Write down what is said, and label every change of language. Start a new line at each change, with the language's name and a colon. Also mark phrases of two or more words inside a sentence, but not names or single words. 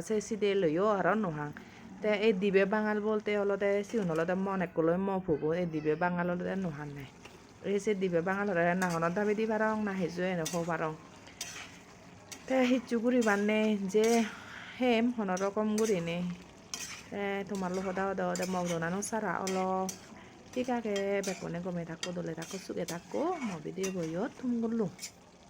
Chakma: se side loyo aro nohang te ei dibe bangal bolte olode siun olode mon ekkoloi mo pubo ei dibe bangal olode nohanne ei se dibe bangal olode na hono dabi di parong na heju ene ho parong te hicchu guribar nei je hem hono rokom gurinei te tomar logoda oda ode mogdonano sara olo ঠিক আগে বেকনে গমে থাকো দলে থাকো সুগে থাকো mo video boyot tum gullu